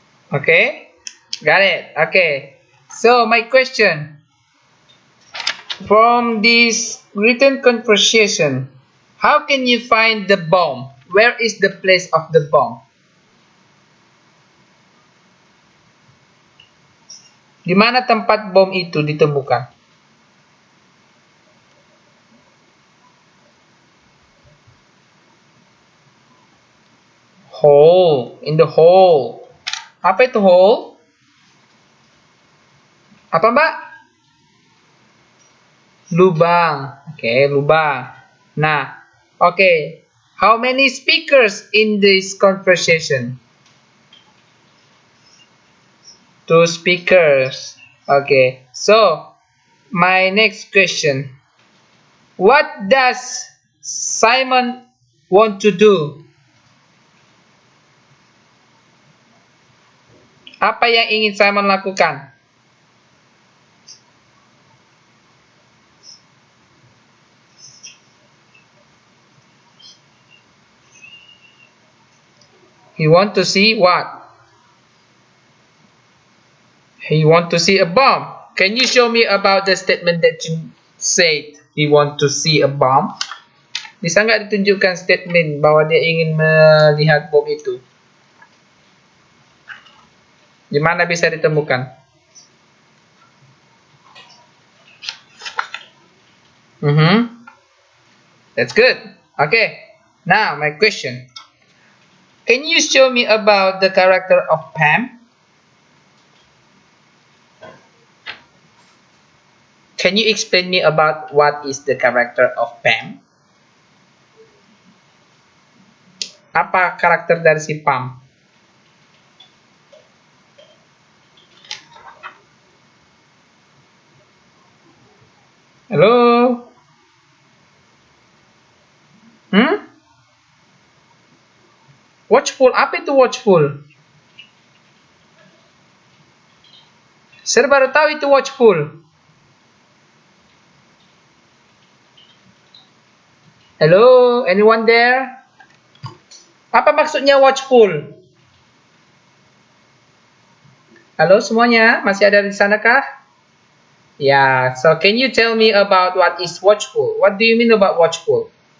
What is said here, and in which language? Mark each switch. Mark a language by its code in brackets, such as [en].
[en] Okay, got it. Okay, so my question from this written conversation, how can you find the bomb? Where is the place of the bomb? [id] Di mana tempat bom itu ditemukan? [en] Hole, in the hole. Apa itu hole? [id] Apa Mbak? Lubang. Oke, lubang. Nah, oke. [en] How many speakers in this conversation? 2 speakers. Okay, so my next question. What does Simon want to do? [id] Apa yang ingin Simon lakukan? [en] He want to see what? He want to see a bomb. Can you show me about the statement that you said he want to see a bomb? [id] Bisa nggak ditunjukkan statement bahwa dia ingin melihat bom itu? Di mana bisa ditemukan? [en] That's good. Okay. Now my question. Can you show me about the character of Pam? Can you explain me about what is the character of Pam? [id] Apa karakter dari si Pam? Halo? Watchful, apa itu watchful? Saya baru tahu itu watchful. [en] Hello, anyone there? Apa maksudnya watchful? [id] Halo semuanya, masih ada di sana kah? [en] Yeah, so can you tell me about what is watchful? What do you mean about watchful?